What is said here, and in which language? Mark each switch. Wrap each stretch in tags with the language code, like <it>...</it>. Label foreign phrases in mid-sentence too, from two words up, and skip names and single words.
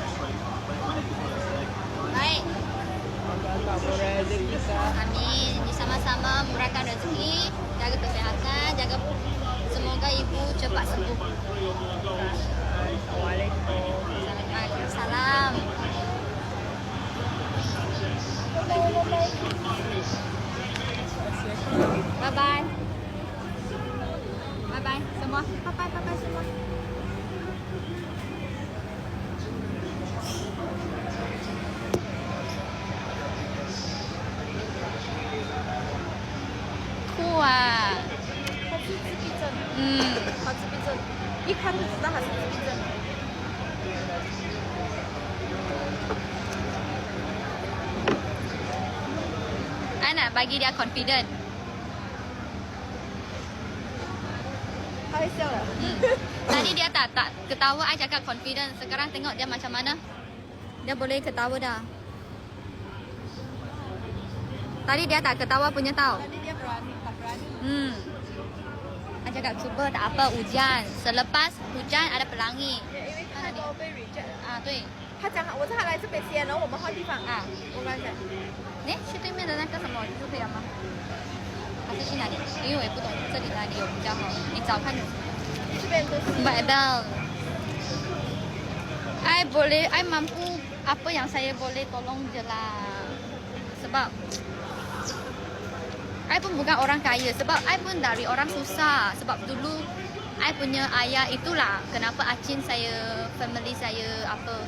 <ms>Baik. Kak murah rezeki Kak. Amin. Sama-sama murahkan rezeki, jaga kesihatan, jaga semoga ibu cepat sembuh. Assalamualaikum. Waalaikumsalam.</ms> <en>Bye bye. Bye bye semua. Bye bye semua.</en> <zh>酷啊！他是自闭症，嗯。他自闭症，一看就知道他是自闭症。</zh> <ms>I nak bagi dia confident.</ms> <zh>他会笑的。</zh> <ms>Tadi dia tak ketawa, I cakap confident. Sekarang tengok dia macam mana. Dia boleh ketawa dah. Tadi dia tak ketawa punya tau. Tadi dia berani, tak berani. I cakap cuba tak apa hujan. Selepas hujan ada pelangi.</ms> <zh>因为太多被 reject 了。啊，对。他讲我叫他来这边先，然后我们换地方啊。我跟他讲，去对面的那个什么就可以了吗？还是去哪里？因为我也不懂这里哪里有比较好。你找看。这边都是。</zh> <ms>Mbak Abel, I mampu apa yang saya boleh tolong je lah. Sebab I pun bukan orang kaya. Sebab I pun dari orang susah. Sebab dulu I punya ayah itulah kenapa Acin saya, family saya apa.</ms>